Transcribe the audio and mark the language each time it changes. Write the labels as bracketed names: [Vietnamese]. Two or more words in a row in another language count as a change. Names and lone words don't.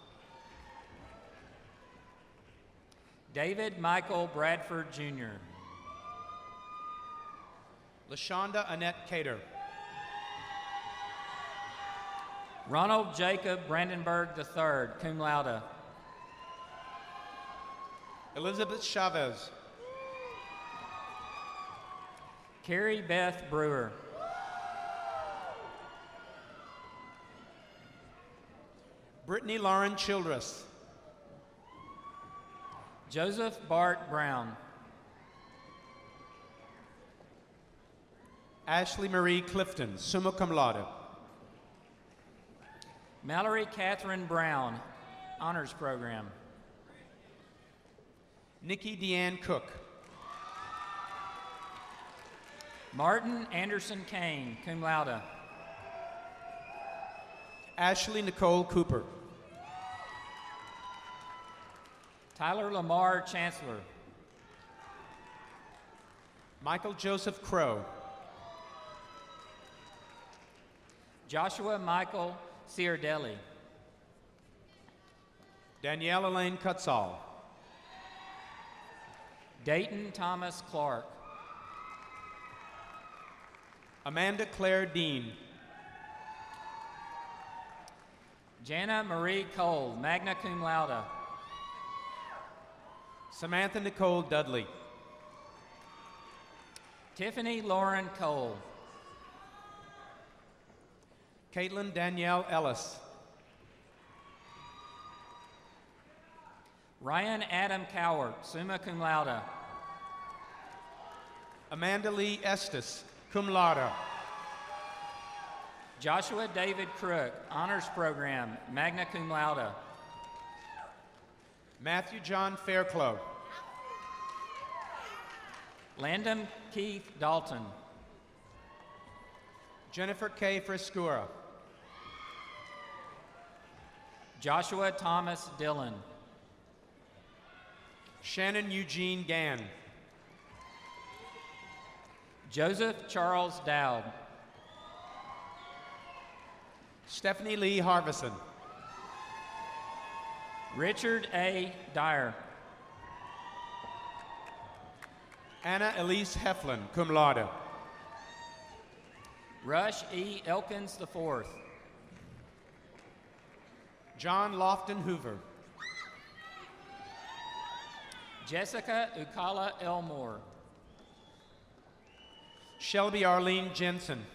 [English] David Michael Bradford Jr. LaShonda Annette Cater. Ronald Jacob Brandenburg III, [Latin] cum laude. [English] Elizabeth Chavez. Carrie Beth Brewer. Brittany Lauren Childress. Joseph Bart Brown. Ashley Marie Clifton, [Latin] summa cum laude. [English] Mallory Catherine Brown, honors program. Nikki Deanne Cook. Martin Anderson Kane, [Latin] cum laude. [English] Ashley Nicole Cooper. Tyler Lamar Chancellor. Michael Joseph Crow. Joshua Michael Ciardelli. Danielle Elaine Cutsall. Dayton Thomas Clark. Amanda Claire Dean. Jana Marie Cole, [Latin] magna cum laude. [English] Samantha Nicole Dudley. Tiffany Lauren Cole. Caitlin Danielle Ellis. Ryan Adam Cowart, [Latin] summa cum laude. [English] Amanda Lee Estes, [Latin] cum laude. [English] Joshua David Crook, honors program, [Latin] magna cum laude. [English] Matthew John Fairclough. Landon Keith Dalton. Jennifer K. Friscura. Joshua Thomas Dillon. Shannon Eugene Gann. Joseph Charles Dowd. Stephanie Lee Harvison. Richard A. Dyer. Anna Elise Heflin, [Latin] cum laude. [English] Rush E. Elkins IV. John Lofton Hoover. Jessica Ukala Elmore. Shelby Arlene Jensen.